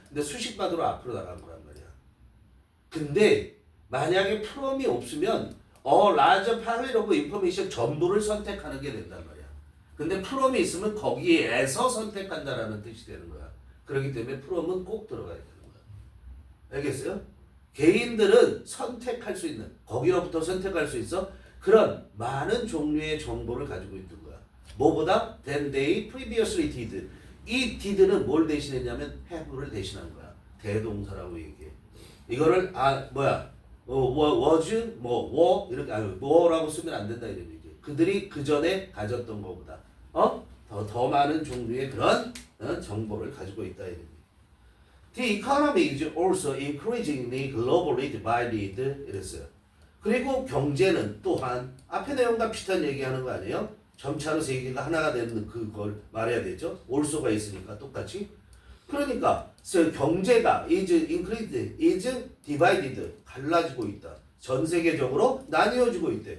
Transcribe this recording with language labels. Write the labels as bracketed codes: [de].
[ko] 근데 수식받으로 앞으로 나간 거란 말이야. 근데 만약에 from이 없으면 [en] larger palette of information [ko] 전부를 선택하는 게 된단 말이야. 근데 from이 있으면 거기에서 선택한다라는 뜻이 되는 거야. 그렇기 때문에 from은 꼭 들어가야 되는 거야. 알겠어요? 개인들은 선택할 수 있는 거기로부터 선택할 수 있어 그런 많은 종류의 정보를 가지고 있는 거야. [en] 뭐보다 than they previously did. [ko] 이 did는 뭘 대신했냐면 have를 대신한 거야. 대동사라고 얘기해. 이거를 was were 이렇게 뭐라고 쓰면 안 된다 이런 얘기. 그들이 그 전에 가졌던 것보다 더 많은 종류의 그런 정보를 가지고 있다 이런 얘기. [en] The economy is also increasingly globally divided [ko] 이랬어요. 그리고 경제는 또한 앞의 내용과 비슷한 얘기하는 거 아니에요? 점차로 세계가 하나가 되는 그걸 말해야 되죠. also가 있으니까 똑같이. 그러니까 경제가 [en] is increased, is divided [ko] 갈라지고 있다. 전 세계적으로 나뉘어지고 있대.